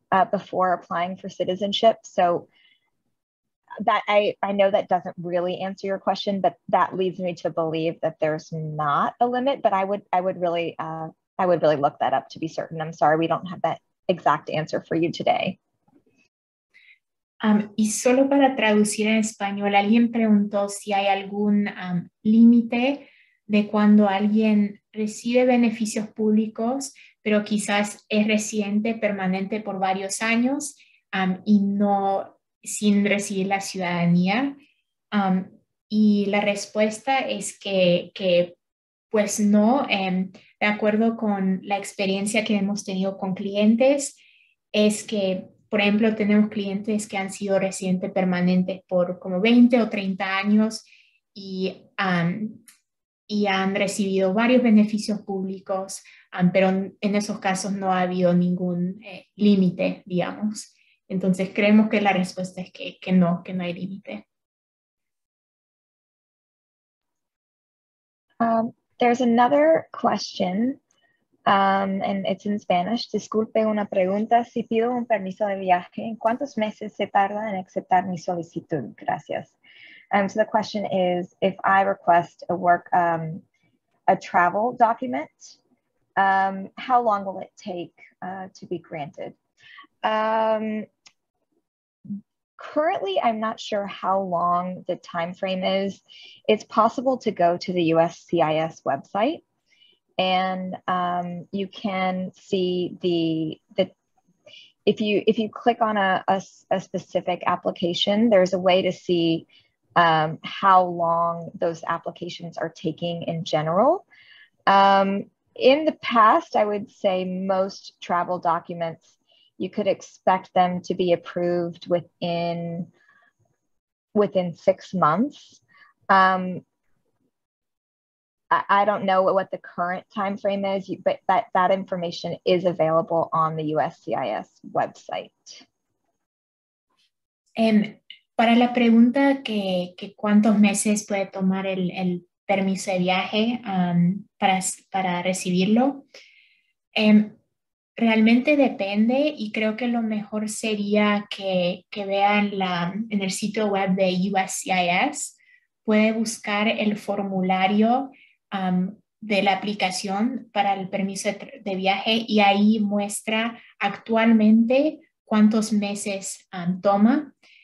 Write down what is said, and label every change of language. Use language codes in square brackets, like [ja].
[en] before applying for citizenship. So that I know that doesn't really answer your question, but that leads me to believe that there's not a limit. But I would really look that up to be certain. I'm sorry, we don't have that exact answer for you today. [es] Y solo para traducir en español, alguien preguntó si hay algún límite de cuando alguien recibe beneficios públicos, pero quizás es residente permanente por varios años y no sin recibir la ciudadanía. Y la respuesta es que pues no, de acuerdo con la experiencia que hemos tenido con clientes, es que, por ejemplo, tenemos clientes que han sido residentes permanentes por como 20 o 30 años y han recibido varios beneficios públicos, pero en esos casos no ha habido ningún límite, digamos. Entonces creemos que la respuesta es que no hay límite. [en] There's another question, and it's in Spanish. [es] Disculpe una pregunta. Si pido un permiso de viaje, ¿en cuántos meses se tarda en aceptar mi solicitud? Gracias. [en] So the question is, if I request a travel document, how long will it take to be granted? Currently, I'm not sure how long the time frame is. It's possible to go to the USCIS website, and you can see if you click on a specific application, there's a way to see how long those applications are taking in general. In the past, I would say most travel documents, you could expect them to be approved within 6 months. I don't know what the current time frame is, but that information is available on the USCIS website. [es] Para la pregunta que cuántos meses puede tomar el permiso de viaje para recibirlo, realmente depende y creo que lo mejor sería que vean en el sitio web de USCIS, puede buscar el formulario de la aplicación para el permiso de viaje y ahí muestra actualmente cuántos meses toma.